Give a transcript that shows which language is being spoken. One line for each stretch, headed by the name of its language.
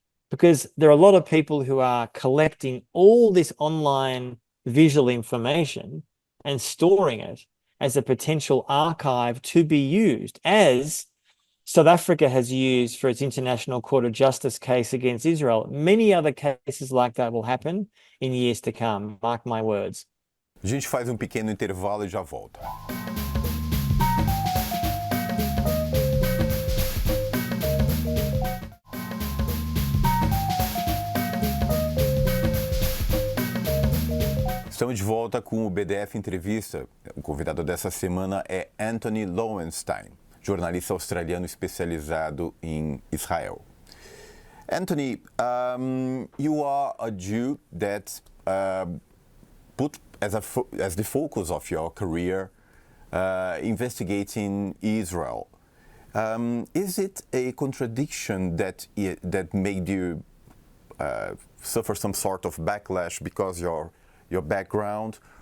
English: Because there are a lot of people who are collecting all this online visual information and storing it as a potential archive to be used, as South Africa has used for its International Court of Justice case against Israel. Many other cases like that will happen in years to come. Mark my words.
Portuguese: A gente faz pequeno intervalo e já volta. Estamos de volta com o BdF Entrevista. O convidado dessa semana é Antony Lowenstein, jornalista australiano especializado em Israel.
English: Anthony, you are a Jew that put as the focus of your career investigating Israel. Is it a contradiction that made you suffer some sort of backlash because your background?